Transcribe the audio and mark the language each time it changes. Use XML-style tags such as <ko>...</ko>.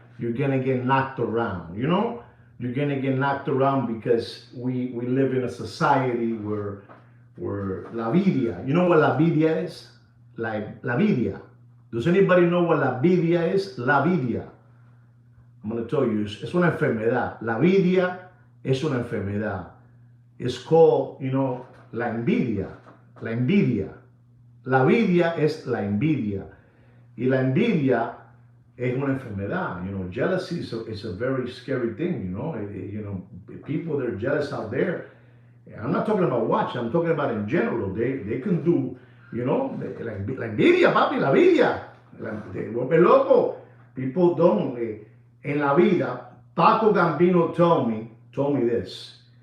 <en>You're gonna get knocked around, you know? You're gonna get knocked around because we live in a society where</en> <es>la vidia,</es> <en>you know what la vidia is? Like</en> <es>la vidia.</es> <en>Does anybody know what la vidia is?</en> <es>La vidia.</es> <en>I'm gonna tell you,</en> <es>es una enfermedad. La vidia es una enfermedad.</es> <en>It's called, you know,</en> <es>la envidia. La envidia. La envidia es la envidia. Y la envidia es una enfermedad.</es> <en>You know, jealousy is a very scary thing, you know. You know, people that are jealous out there, I'm not talking about watch, I'm talking about in general. They can do, you know,</en> <es>la envidia, papi, la envidia. Te vuelve loco.</es> <en>People don't.</en> <es>En la vida, Paco Gambino</es> <en>told me this.</en>